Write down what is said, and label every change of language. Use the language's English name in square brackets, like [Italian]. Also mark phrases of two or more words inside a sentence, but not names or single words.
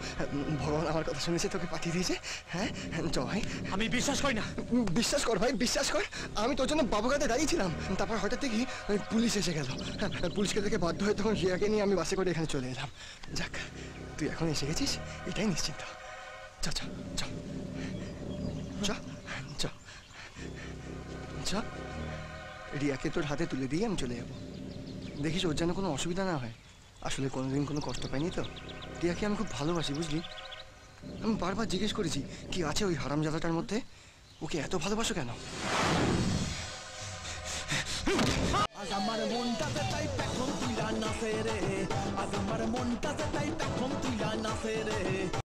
[Bangla] ভগবান আমার কথা শুনেছে, তোকে পাঠিয়ে দিয়েছে। হ্যাঁ জয়। আমি বিশ্বাস করি না। বিশ্বাস কর ভাই, বিশ্বাস কর। আমি তোর জন্য বাবুঘাটে দাঁড়িয়েছিলাম, তারপর হঠাৎ দেখি পুলিশ এসে গেল। পুলিশকে দেখে বাধ্য হয়ে তখন রিয়াকে নিয়ে আমি বাসে করে এখানে চলে এলাম। যাক, তুই এখন এসে গেছিস, এটাই নিশ্চিন্ত। চ চ চ চ চ চ। রিয়াকে তোর হাতে তুলে দিয়ে আমি চলে যাবো। দেখিস ওর যেন কোনো অসুবিধা না হয়। আসলে কোনোদিন কোনো কষ্ট পাইনি তো। রিয়াকে আমি খুব ভালোবাসি, বুঝলি। আমি বারবার জিজ্ঞেস করেছি কি আছে ওই হারামজাদাটার মধ্যে, ওকে এত ভালোবাসো কেন। আজ আমার মনটাতে তাই পেখম তুইলা নাচে রে, আজ আমার মনটাতে তাই পেখম তুইলা নাচে রে।